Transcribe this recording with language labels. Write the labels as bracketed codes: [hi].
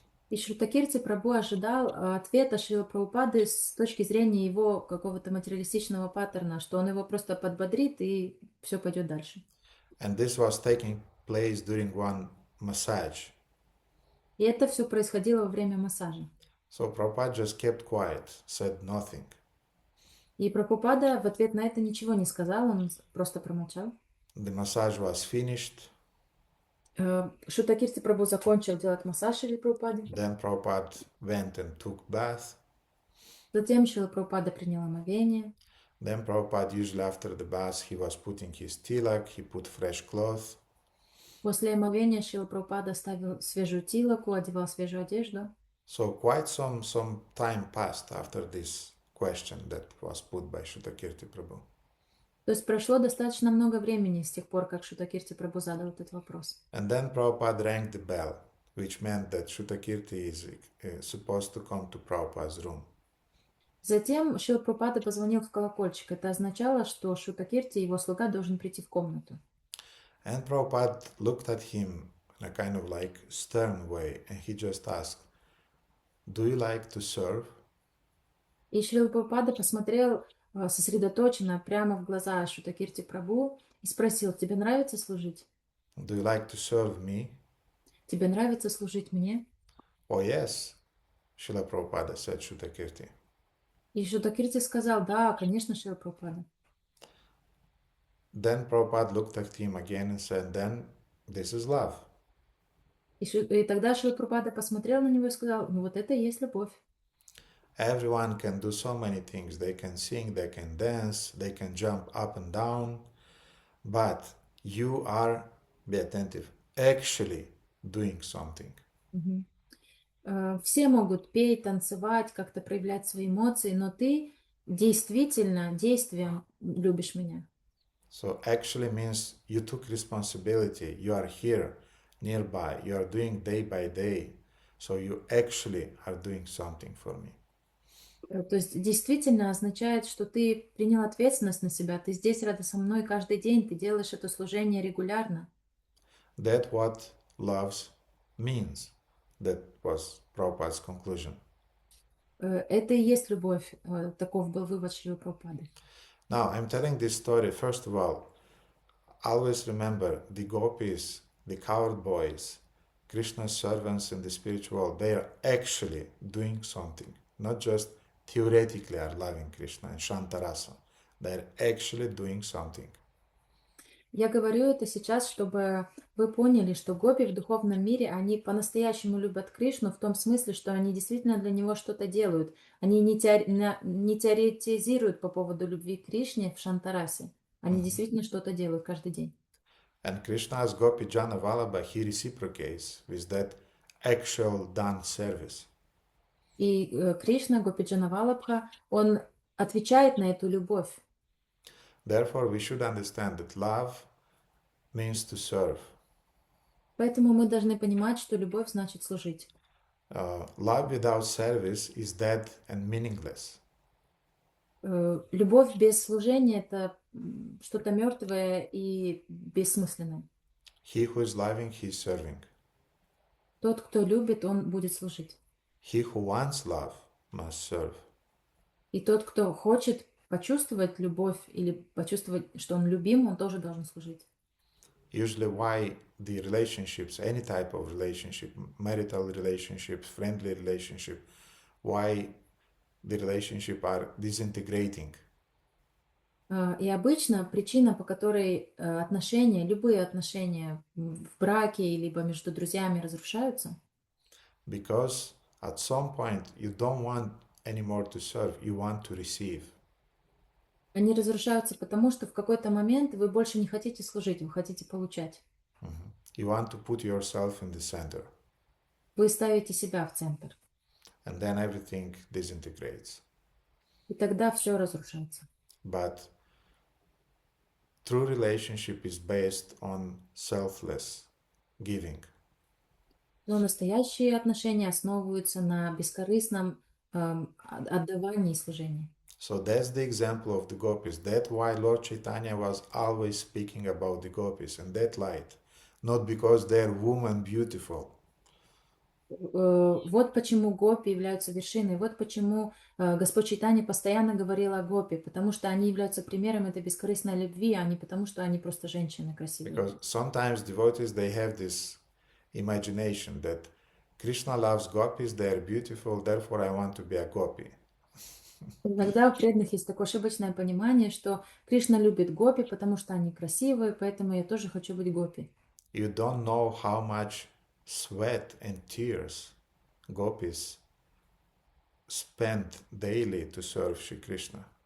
[ru] И Шрутакирти Прабху ожидал ответа Шрила Прабхупады с точки зрения его какого-то материалистичного паттерна, что он его просто подбодрит и все пойдет дальше. [en] And this was taking place during one massage. [ru] И это все происходило во время массажа. [en] So Prabhupada just kept quiet, said nothing. [ru] И Прабхупада в ответ на это ничего не сказал, он просто промолчал. [en] The massage was finished. [ru] Шрутакирти Прабху закончил делать массаж Шриле Прабхупаде. [en] Then Prabhupada went and took bath. [ru] Затем Шрила Прабхупада принял омовение. [en] Then Prabhupada, usually after the bath, he was putting his tilak, he put fresh clothes. [ru] После омовения Шрила Прабхупада ставил свежую тилаку, одевал свежую одежду. [en] So quite some time passed after this question that was put by Shutakirti Prabhu. [ru] То есть прошло достаточно много времени с тех пор, как Шрутакирти Прабху задал этот вопрос. [en] And then Prabhupada rang the bell, which meant that Shutakirti is supposed to come to Prabhupada's room. [ru] Затем Шрила Прабхупада позвонил в колокольчик. Это означало, что Шрутакирти, его слуга, должен прийти в комнату. [en] And Prabhupada looked at him in a kind of like stern way, and he just asked, "Do you like to serve?" [ru] И Шрила Прабхупада посмотрел сосредоточенно прямо в глаза Шрутакирти Прабху и спросил: тебе нравится служить? [en] Do you like to serve me? [ru] Тебе нравится служить мне? [en] Oh yes, Srila Prabhupada said Shutakirti. [ru] И Шудакирти сказал, да, конечно, Шрила Прабхупада. [en] Then Prabhupada looked at him again and said, then this is love. [ru] И тогда Шрила Прабхупада посмотрел на него и сказал, ну вот это и есть любовь. [en] Everyone can do so many things. They can sing, they can dance, they can jump up and down, but you are, be attentive, actually doing something. Мгм. [ru] Все могут петь, танцевать, как-то проявлять свои эмоции, но ты действительно действием любишь меня. [en] So actually means you took responsibility. You are here, nearby. You are doing day by day. So you actually are doing something for me. [ru] То есть действительно означает, что ты принял ответственность на себя, ты здесь рядом со мной каждый день, ты делаешь это служение регулярно. [en] That's what love means. That was Prabhupada's conclusion. [ru] Это и есть любовь. Таков был вывод Шрилы Прабхупады. [en] Now, I'm telling this story, first of all, always remember the gopis, the coward boys, Krishna's servants in the spiritual world, they are actually doing something, not just theoretically are loving Krishna and Shantarasa. They are actually doing something. [ru] Я говорю это сейчас, чтобы вы поняли, что гопи в духовном мире, они по-настоящему любят Кришну в том смысле, что они действительно для него что-то делают. Они не теоретизируют по поводу любви к Кришне в Шантарасе. Они действительно что-то делают каждый день. [en] And Krishna's Gopi Jana Vallabha, he reciprocates with that actual done service. [ru] И Кришна, Гопиджана Валабха, он отвечает на эту любовь. [en] Therefore, we should understand that love means to serve. [ru] Поэтому мы должны понимать, что любовь значит служить. [en] Love without service is dead and meaningless. [ru] Любовь без служения — это что-то мертвое и бессмысленное. [en] He who is loving, he is serving. [ru] Тот, кто любит, он будет служить. [en] He who wants love must serve. [ru] И тот, кто хочет почувствовать любовь или почувствовать, что он любим, он тоже должен служить. [en] Usually why the relationships, any type of relationship, marital relationships, friendly relationship, why the relationship are disintegrating. [ru] И обычно причина, по которой отношения, любые отношения в браке либо между друзьями разрушаются, [en] Because at some point you don't want anymore to serve, you want to receive. [ru] они разрушаются потому, что в какой-то момент вы больше не хотите служить, вы хотите получать. [en] You want to put yourself in the center. [ru] Вы ставите себя в центр. [en] And then everything disintegrates. [ru] И тогда все разрушается. [en] But true relationship is based on selfless giving. [ru] Но настоящие отношения основываются на бескорыстном отдавании и служении. [en] So that's the example of the gopis. That's why Lord Chaitanya was always speaking about the gopis and that light. Not because they're women beautiful. [ru] Вот почему гопи являются вершиной. Вот почему Господь Чайтанья постоянно говорил о гопи, потому что они являются примером этой бескорыстной любви, а не потому, что они просто женщины красивые. [en] Because sometimes devotees, they have this imagination that Krishna loves gopis, they are beautiful, therefore I want to be a gopi. [ru] Иногда у преданных есть такое ошибочное понимание, что Кришна любит гопи, потому что они красивые, поэтому я тоже хочу быть гопи. [en] You don't know how much sweat and tears gopis spend daily to serve Shri Krishna.